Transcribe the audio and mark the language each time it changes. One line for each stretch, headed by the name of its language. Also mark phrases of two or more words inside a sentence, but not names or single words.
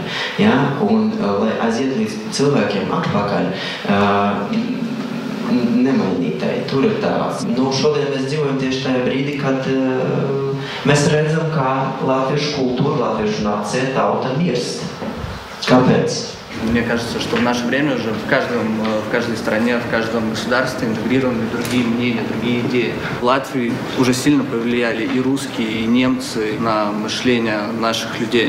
Latvian: Ja, un lai aizietu līdz cilvēkiem atpakaļ, nemainītai. Tur ir tāds. Šodien mēs dzīvojam tieši tajā brīdī, kad mēs redzam, kā latviešu kultūra, latviešu nācija, tauta mirst. Kāpēc?
Russian: Мне кажется, что в наше время уже в каждой стране, в каждом государстве интегрированы другие мнения, другие идеи. В Латвии уже сильно повлияли и русские, и немцы на мышление наших людей.